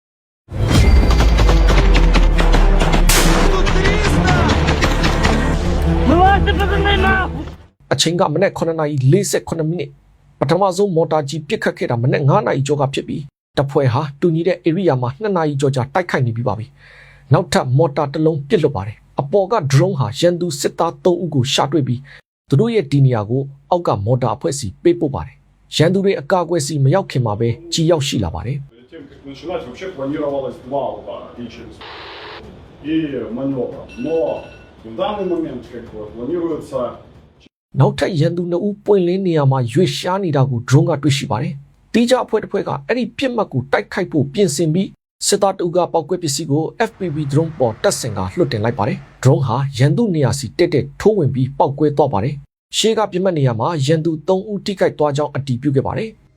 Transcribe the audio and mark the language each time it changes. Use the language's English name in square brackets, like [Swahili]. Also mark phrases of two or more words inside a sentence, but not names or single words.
[Burmese] အချိန်ကမနေ့9:48မိနစ်ပထမဆုံးမော်တာကြီးပစ်ခတ်ခဲ့တာမနေ့9:00ကျော်ကဖြစ်ပြီးတပ်ဖွဲ့ဟာတူညီတဲ့ area မှာ2:00ကျော်ကြာတိုက်ခိုက်နေပြီးပါပြီနောက်ထပ်မော်တာတစ်လုံးပစ်လွတ်ပါတယ်အပေါ်က drone ဟာရန်သူစစ်သား3ဦးကိုရှာတွေ့ပြီးသူတို့ရဲ့ဒီနေရာကိုအောက်ကမော်တာအဖွဲ့စီပေးပို့ပါတယ်ရန်သူတွေအကာအကွယ်စီမရောက်ခင်မှာပဲကြီးရောက်ရှိလာပါတယ် [Russian] Перед тем, как начинать, вообще планировалось 2 удара и через и маневр. Но в данный момент как бы планируется [Burmese] နောက်ထပ်ရန်သူ2ဦးပွင့်လင်းနေရာမှာရွေ့ရှားနေတာကို drone ကတွေ့ရှိပါတယ်။တီးကြအဖွဲ့တစ်ဖွဲ့ကအဲ့ဒီပြစ်မှတ်ကိုတိုက်ခိုက်ဖို့ပြင်ဆင်ပြီးစစ်သား2ဦးကပောက်ကွဲပစ္စည်းကို [English] FPV drone [Burmese] ပေါ်တက်ဆင်ကလွှတ်တင်လိုက်ပါတယ်။ drone ဟာရန်သူနေရာစီတက်တက်ထိုးဝင်ပြီးပောက်ကွဲသွားပါတယ်။ရှေ့ကပြစ်မှတ်နေရာမှာရန်သူ3ဦးထိခိုက်သွားကြောင်းအတည်ပြုခဲ့ပါတယ်။